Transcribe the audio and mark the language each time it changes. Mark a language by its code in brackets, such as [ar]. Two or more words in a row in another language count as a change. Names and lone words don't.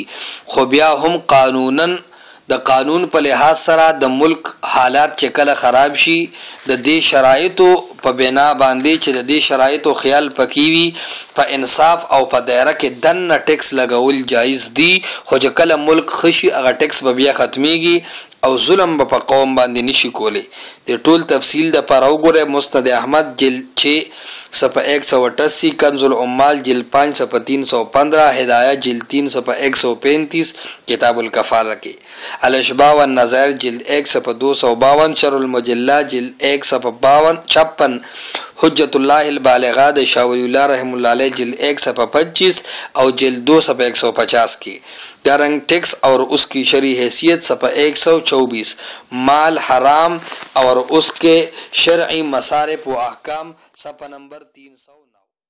[ps] خو بیا هم قانونا د قانون په لحاظ سره د ملک حالات چې کله خراب شي د دې شرایطو په بنا باندې چې د دې شرایطو خیال پکې وي په انصاف او په دایره کې دنه ټیکس لګول جایز دي. خو چې کله ملک خشي هغه ټیکس به بیا ختمیږي او ظلم به په قوم باندې نشي کولی. د ټول تفصیل د پر وګوره مسند احمد جلد 6 صفحه 188، کنز العمال جلد 5 صفحه 315، هدایه جلد 3 صفحه 135، کتاب الکفاله کې الاشباح والنظائر جلد 1 صفحه 252، شرح المجلہ جلد 1 صفحه 56، حجت الله البالغہ د شاه ولی الله رحم الله علیه جلد 1 صفحه 25 او جلد 2 صفحه 150 کې. [ur] دارنگ ٹیکس اور اس کی شرعی حیثیت صفحہ 124، مال حرام اور اس کے شرعی مصارف و احکام صفحہ نمبر 309.